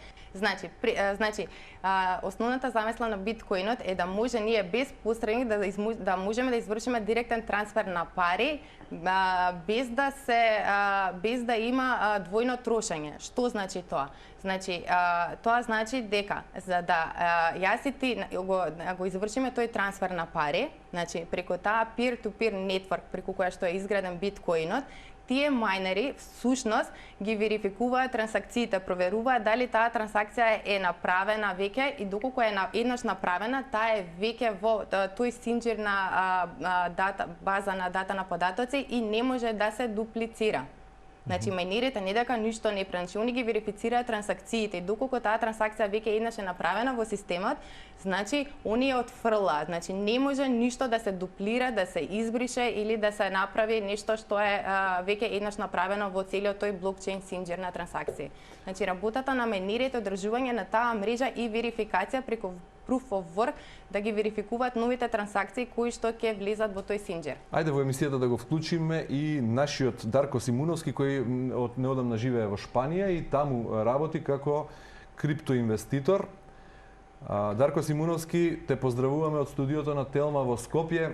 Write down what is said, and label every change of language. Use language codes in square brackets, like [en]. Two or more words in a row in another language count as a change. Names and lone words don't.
[mk] Значи, основната замисла на биткоинот е да може ние без посредник да можеме да извршиме директен трансфер на пари без да има двојно трошење. Што значи тоа? Значи, тоа значи дека за да јас и ти го извршиме тој трансфер на пари, значи преку таа [en] peer-to-peer network [mk] преку која што е изграден биткоинот, тие мајнери всушност ги верификуваат трансакциите, проверуваат дали таа трансакција е направена веќе и доколку е еднаш направена, таа е веќе во тој синџир на база на дата на податоци и не може да се дуплицира. Значи, мајнерите не дека ништо не прават, значи, они ги верифицираат трансакциите и доколку таа трансакција веќе еднаш е направена во системот, значи, они ја отфрлаат. Значи, не може ништо да се дуплира, да се избрише или да се направи нешто што е веќе еднаш направено во целиот тој блокчейн синџир на трансакции. Значи, работата на мајнерите е одржување на таа мрежа и верификација преку [en] proof of work, [mk] да ги верификуваат новите трансакции кои што ќе влезат во тој синџир. Ајде во емисијата да го вклучиме и нашиот Дарко Симуновски, кој од неодамна живее во Шпанија и таму работи како криптоинвеститор. Дарко Симуновски, те поздравуваме од студиото на Телма во Скопје.